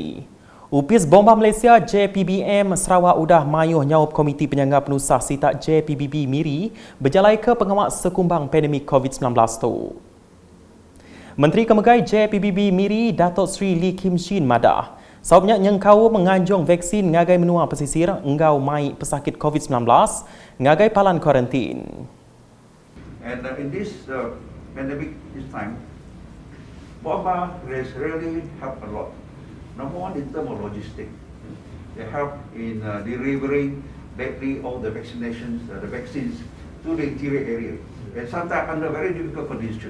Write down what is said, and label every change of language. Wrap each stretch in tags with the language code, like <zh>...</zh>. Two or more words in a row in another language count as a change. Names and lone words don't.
<iba>UPS Bomba Malaysia JPBM Sarawak udah mayuh nyaup Komiti Penyangga Penusah Sitak JPBB Miri berjalai ke pengawak sekumbang pandemik COVID-19 tu. Menteri Kemegai JPBB Miri Datuk Seri Lee Kim Shin madah sababnya nyengkau menganjung vaksin ngagai menua pesisir engau mai pesakit COVID-19 ngagai palan kuarantin.</iba> <en>And in this pandemic this time, Bomba has really helped a lot. Number one, in terms of logistics, they help in delivering directly all the vaccinations, the vaccines to the interior area, and sometimes under very difficult conditions.</en>